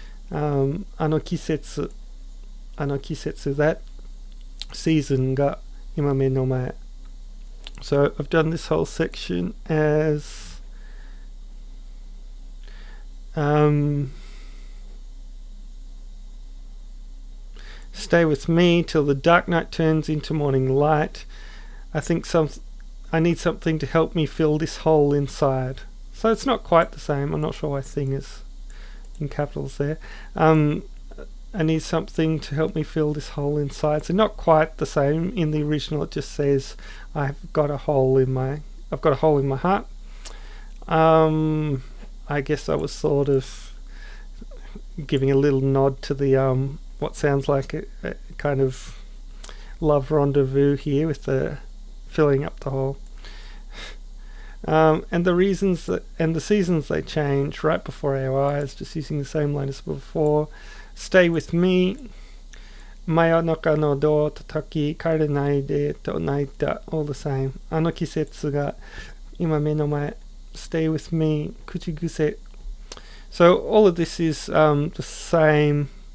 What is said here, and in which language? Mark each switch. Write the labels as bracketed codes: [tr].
[ja] あの季節 [en] that season [ja] が今目の前. [en] So I've done this whole section as stay with me till the dark night turns into morning light. I need something to help me fill this hole inside. So it's not quite the same. I'm not sure why thing is in capitals there. I need something to help me fill this hole inside. So not quite the same. In the original it just says I've got a hole in my heart. I guess I was sort of giving a little nod to the what sounds like a kind of love rendezvous here with the filling up the hole. And the reasons and the seasons they change right before our eyes, just using the same line as before. Stay with me. [ja] 真夜中のドア叩き帰れないでと泣いた [en] all the same. [ja] あの季節が今目の前 [en] Stay with me [ja] 口癖. [en] So all of this is the same.